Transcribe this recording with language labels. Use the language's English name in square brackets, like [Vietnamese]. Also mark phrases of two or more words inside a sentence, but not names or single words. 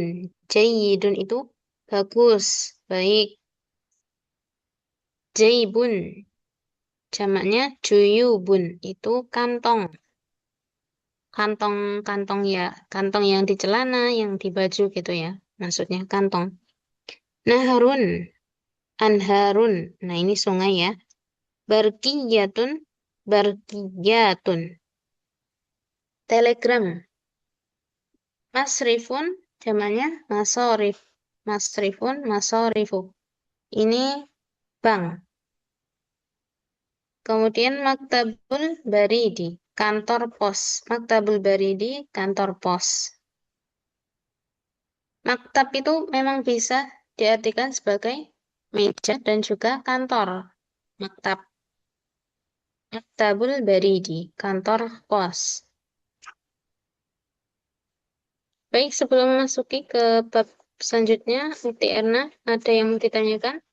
[Indonesian] Jayyidun itu bagus, baik. Jaibun. Jamaknya juyubun. Itu kantong. Kantong-kantong ya. Kantong yang di celana, yang di baju gitu ya. Maksudnya kantong. [Arabic] نهرٌ. أنهارٌ. [Indonesian] Nah ini sungai ya. [Arabic] برقيةٌ، برقيةٌ. [Indonesian] Telegram. Masrifun, jamannya masorif. [Arabic] مصرفٌ، مصارفُ. [Indonesian] Ini bank. Kemudian [Arabic] مكتب البريد, [Indonesian] kantor pos. [Arabic] مكتب البريد, [Indonesian] kantor pos. Maktab itu memang bisa diartikan sebagai meja dan juga kantor. Maktab. [Arabic] مكتب البريد, [Indonesian] kantor pos. Baik, sebelum memasuki ke bab selanjutnya, Ukti Erna, ada yang mau ditanyakan?